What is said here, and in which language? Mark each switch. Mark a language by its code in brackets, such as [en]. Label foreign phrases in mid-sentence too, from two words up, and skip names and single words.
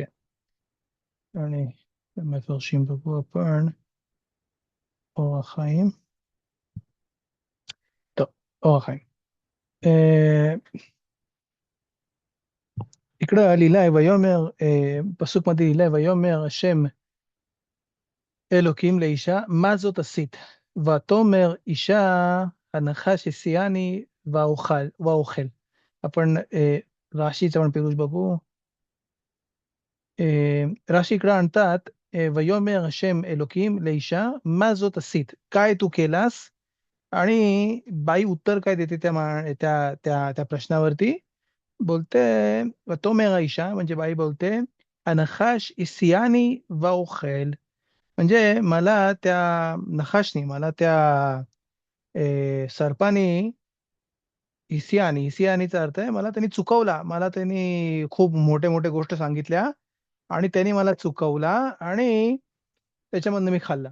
[mr] आणि मफरशीम बघू आपण. ओरा खाईम. तर ओरा खाईम इकडं लिहिलं आहे वयोमेर. पसूक मध्ये लिहिलं आहे [he] ויאמר השם אלוקים לאישה מה זאת עשית ותאמר אישה הנחש השיאני והאוכל. [mr] आपण राशीचा आपण पिरुष बघू. राशी इकडं आणतात [he] ויאמר השם אלוקים לאישה מה זאת עשית, [mr] काय तू केलास. आणि बाई उत्तर काय देते त्या त्या त्या प्रश्नावरती. बोलते [he] ותאמר האישה, [mr] म्हणजे बाई बोलते [he] הנחש השיאני והאוכל, [mr] म्हणजे मला त्या नखाशनी, मला त्या सर्पानी, हिसियानीचा अर्थ आहे मला त्यांनी चुकवला, मला त्यांनी खूप मोठे मोठे गोष्ट सांगितल्या आणि त्यांनी मला चुकवला आणि त्याच्यामधनं मी खाल्ला.